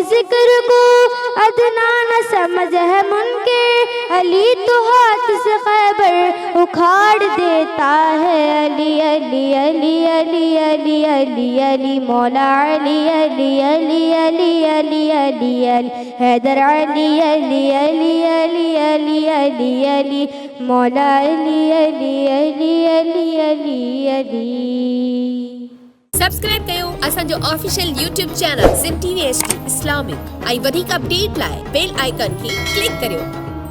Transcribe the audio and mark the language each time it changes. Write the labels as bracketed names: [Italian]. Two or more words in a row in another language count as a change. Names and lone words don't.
[Urdu] ذکر کو ادنا نہ سمجھ ہے منکر، علی تو ہاتھ سے خیبر اکھاڑ دیتا ہے، علی علی علی علی علی علی علی مولا علی علی علی علی علی علی علی حیدر علی علی علی علی علی علی علی مولا علی علی علی علی علی علی۔ [Sindhi] سبسڪرائب कयो असांजो [English] official YouTube channel [Sindhi] सिंध TV HD इस्लामिक ऐं वधीक अपडेट लाइ [English] bell icon [Sindhi] खे क्लिक करियो।